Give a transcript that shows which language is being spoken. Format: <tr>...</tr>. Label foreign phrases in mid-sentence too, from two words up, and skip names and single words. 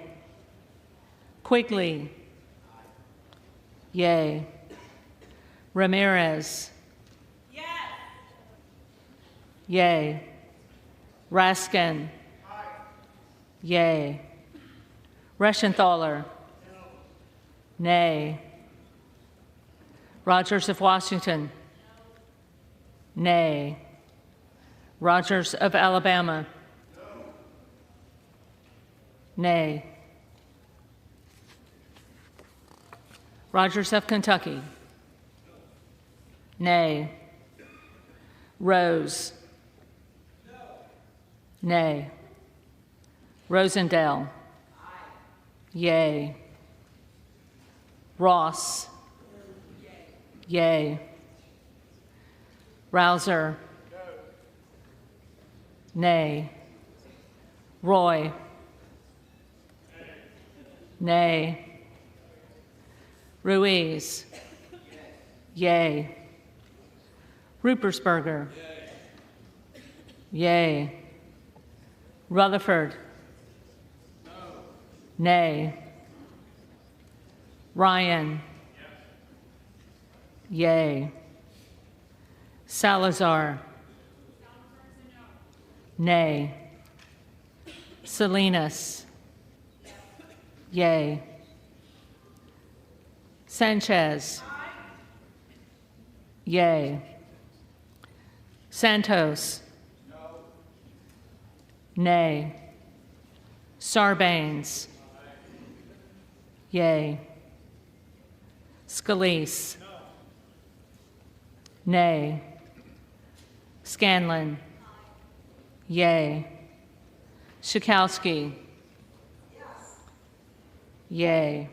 <en>Quigley. Yea. Ramirez. Yea. Raskin. Yea. Reschenthaler. Nay. Rogers of Washington. Nay. Rogers of Alabama. Nay. Rogers of Kentucky. Nay. Rose. Nay. Rosendale. Yea. Ross. Yea. Rouser. Nay. Roy. Nay. Ruiz. Yea. Rupersberger. Yea. Rutherford. Nay. Ryan. Yea. Salazar. Nay. Salinas. Yea. Sanchez. Yea. Santos. Nay. Sarbanes. Yea. Scalise. Nay. Scanlon. Yea. Schakowsky. Yea.</en>